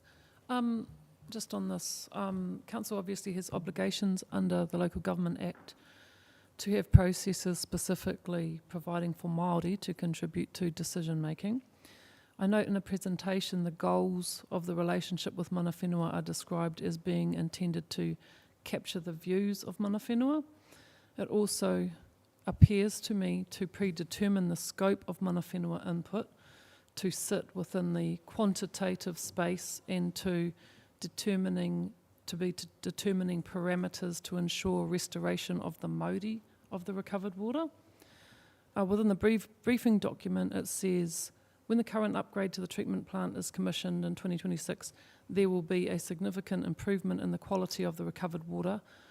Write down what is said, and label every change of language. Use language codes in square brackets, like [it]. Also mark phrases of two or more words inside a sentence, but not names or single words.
[en] Just on this, Council obviously has obligations under the Local Government Act to have processes specifically providing for Māori to contribute to decision making. I note in the presentation the goals of the relationship with [mi] mana whenua [en] are described as being intended to capture the views of [mi] mana whenua. [en] It also appears to me to predetermine the scope of [mi] mana whenua [en] input, to sit within the quantitative space, and to determining parameters to ensure restoration of the mauri of the recovered water. Within the briefing document, it says, when the current upgrade to the treatment plant is commissioned in 2026, there will be a significant improvement in the quality of the recovered water.